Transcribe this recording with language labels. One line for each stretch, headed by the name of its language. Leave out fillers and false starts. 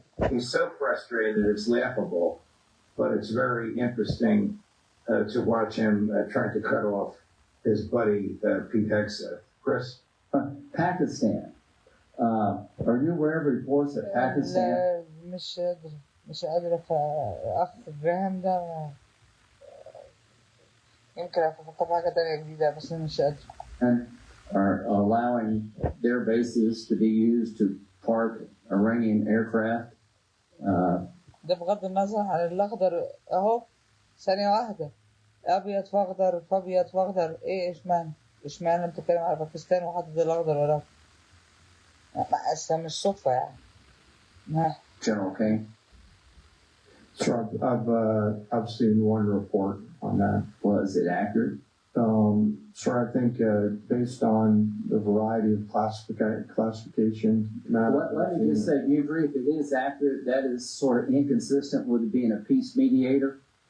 English: He's so frustrated, it's laughable, but it's very interesting to watch him trying to cut off his buddy Pete Hegseth. Chris? Pakistan. Are you aware of reports that Pakistan...
Arabic: مش قادر أخ إبراهيم ده يمكن أفكر في حاجة تانية جديدة بس مش قادر.
English: And are allowing their bases to be used to park Iranian aircraft.
Arabic: ده بغض النظر عن الأخضر أهو ثانية واحدة أبيض فأخضر فأبيض فأخضر إيه إشمعنى بتتكلم على باكستان وحاطط الأخضر وراك؟ أصلا مش صدفة يعني.
English: General King? So I've seen one report on that. Was it accurate? So I think based on the variety of classification matter. Let me just say, do you agree if it is accurate, that is sort of inconsistent with being a peace mediator?